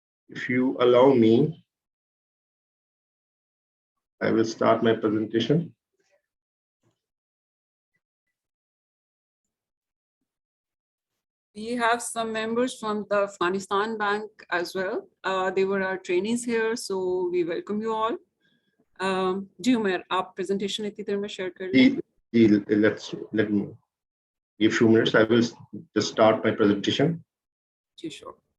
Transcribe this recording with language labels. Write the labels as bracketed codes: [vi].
[en] If you allow me, I will start my presentation. We have some members from the Afghanistan Bank as well. They were our trainees here, so we welcome you all. [hi] जी उमर, आप presentation इतनी देर में share कर लें? [en] Let me give few minutes. I will just start my presentation. Sure.